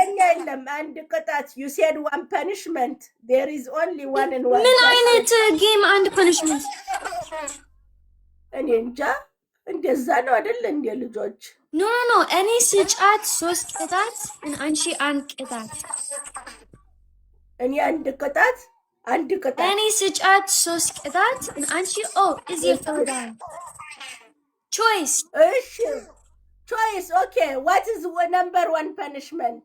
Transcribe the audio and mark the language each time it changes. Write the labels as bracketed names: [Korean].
[Amharic] የለም አንድ ቅጣት [English] you said one punishment there is only one and one [Amharic] ምን አይነት ጌም አንድ punishment እኔ እንጃ እንደዛ ነው አይደል እንደ ልጆች ኖ እኔ ስጫት 3 ቅጣት እና አንቺ አንድ ቅጣት እኔ አንድ ቅጣት እኔ ስጫት 3 ቅጣት እና አንቺ [English] is your third choice እሺ choice okay what is number 1 punishment